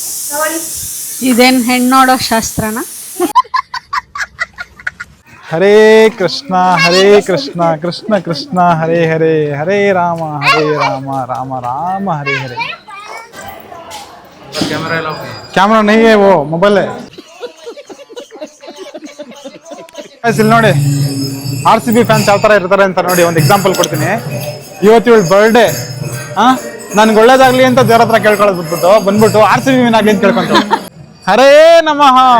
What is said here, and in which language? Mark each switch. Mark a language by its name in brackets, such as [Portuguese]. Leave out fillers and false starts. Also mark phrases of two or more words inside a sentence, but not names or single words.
[Kannada] ಇದೇನ್ ಹೆಣ್ಣು ನೋಡೋ ಶಾಸ್ತ್ರನ? ಹರೇ ಕೃಷ್ಣ ಕೃಷ್ಣ ಕೃಷ್ಣ ಹರೇ ಹರೇ ಹರೇ ರಾಮ ರಾಮ ರಾಮ ಹರೇ ಹರೇ. [Hindi] कैमरा नहीं है, वो मोबाइल है. [Kannada] ಇಲ್ಲಿ ನೋಡಿ RCB ಫ್ಯಾನ್ಸ್ ಯಾವ ತರ ಇರ್ತಾರೆ ಅಂತ ನೋಡಿ ಒಂದು ಎಕ್ಸಾಂಪಲ್ ಕೊಡ್ತೀನಿ. ಇವತ್ತು ಇವಳು ಬರ್ಡೇ, ನನ್ಗೆ ಒಳ್ಳೇದಾಗ್ಲಿ ಅಂತ ದೇವ್ರ ಹತ್ರ ಕೇಳ್ಕೊಳ್ಳೋದು ಬಂದ್ಬಿಟ್ಟು RCB ವಿನ್ ಆಗ್ಲಿ ಅಂತ ಕೇಳ್ಕೊಂತ. ಹರೇ ನಮಃ.